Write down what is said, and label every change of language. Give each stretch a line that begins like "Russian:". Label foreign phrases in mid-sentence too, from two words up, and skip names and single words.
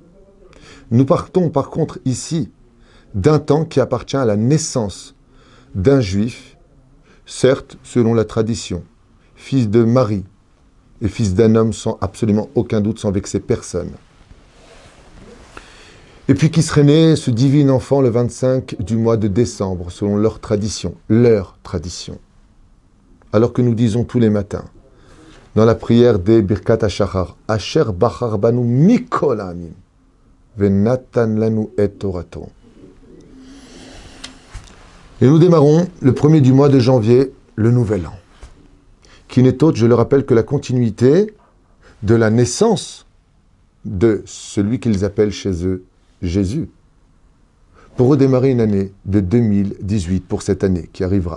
French: Nous partons par contre ici d'un temps qui appartient à la naissance d'un juif, certes selon la tradition, fils de Marie et fils d'un homme sans absolument aucun doute, sans vexer personne. Et puis qui serait né ce divin enfant le 25 du mois de décembre, selon leur tradition. Alors que nous disons tous les matins, dans la prière des Birkat HaShachar,
Hebrew: אשר בחר בנו מכל העמים ונתן לנו את תורתו.
French: Et nous démarrons le 1er du mois de janvier, le nouvel an, qui n'est autre, je le rappelle, que la continuité de la naissance de celui qu'ils appellent chez eux Jésus, pour redémarrer une année de 2018, pour cette année qui arrivera.